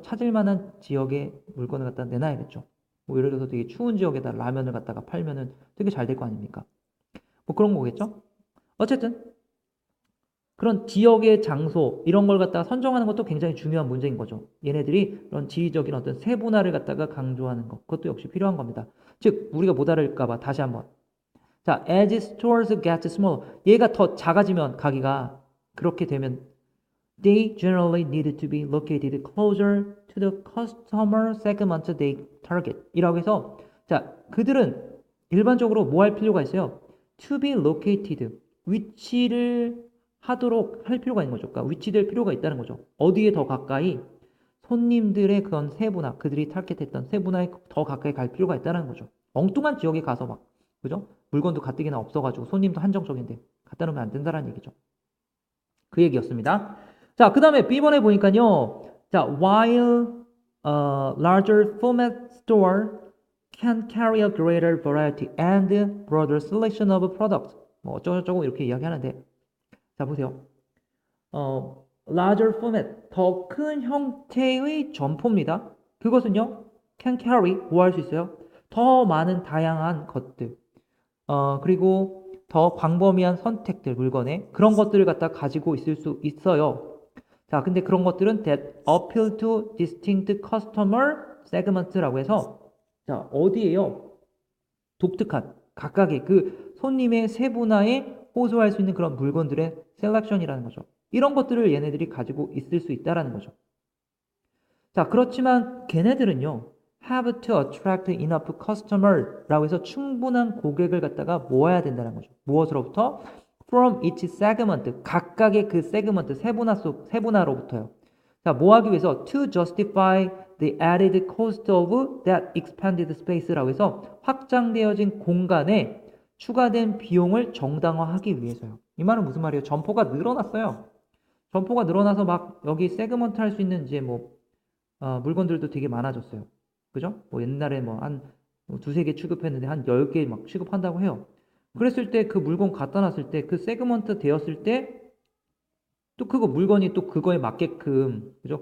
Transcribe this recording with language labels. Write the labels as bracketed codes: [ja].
[ko] 찾을 만한 지역에 물건을 갖다 내놔야겠죠. 뭐 예를 들어서 되게 추운 지역에다 라면을 갖다가 팔면은 되게 잘 될 거 아닙니까? 뭐 그런 거겠죠? 어쨌든 그런 지역의 장소 이런 걸 갖다가 선정하는 것도 굉장히 중요한 문제인 거죠. 얘네들이 그런 지리적인 어떤 세분화를 갖다가 강조하는 것, 그것도 역시 필요한 겁니다. 즉 우리가 못 알을까 봐 다시 한번. [en] 자, as stores get smaller, [ko] 얘가 더 작아지면 가게가 그렇게 되면 [en] they generally need to be located closer to the customer segment they target. [ko] 이라고 해서 자, 그들은 일반적으로 뭐 할 필요가 있어요? [en] to be located. [ko] 위치를 하도록 할 필요가 있는 거죠. 그러니까 위치될 필요가 있다는 거죠. 어디에 더 가까이 손님들의 그런 세분화, 그들이 타겟했던 세분화에 더 가까이 갈 필요가 있다는 거죠. 엉뚱한 지역에 가서 막, 그죠? 물건도 가뜩이나 없어가지고 손님도 한정적인데 갖다 놓으면 안 된다는 얘기죠. 그 얘기였습니다. 자, 그 다음에 B번에 보니까요. [en] 자, while larger format store can carry a greater variety and broader selection of products. [ko] 뭐 어쩌고저쩌고 이렇게 이야기하는데, 자 보세요. larger format, 더 큰 형태의 점포입니다. 그것은요, [en] can carry, [ko] 뭐 할 수 있어요? 더 많은 다양한 것들, 그리고 더 광범위한 선택들, 물건에 그런 것들을 갖다 가지고 있을 수 있어요. 자, 근데 그런 것들은 [en] that appeal to distinct customer segment [ko] 라고 해서, 자, 어디에요? 독특한, 각각의 그 손님의 세분화에 호소할 수 있는 그런 물건들의 셀렉션이라는 거죠. 이런 것들을 얘네들이 가지고 있을 수 있다라는 거죠. 자, 그렇지만 걔네들은요, [en] have to attract enough customer [ko] 라고 해서 충분한 고객을 갖다가 모아야 된다는 거죠. 무엇으로부터? [en] From each segment, [ko] 각각의 그 세그먼트, 세분화로부터요. 자, 뭐 하기 위해서? [en] To justify the added cost of that expanded space라고 [ko] 해서 확장되어진 공간에 추가된 비용을 정당화하기 위해서요. 이 말은 무슨 말이에요? 점포가 늘어났어요. 점포가 늘어나서 막 여기 세그먼트 할 수 있는 이제 뭐 물건들도 되게 많아졌어요. 그죠? 뭐 옛날에 뭐 한 두세 개 취급했는데 한 10개 막 취급한다고 해요. 그랬을 때 그 물건 갖다 놨을 때 그 세그먼트 되었을 때 또 그거 물건이 또 그거에 맞게끔, 그죠?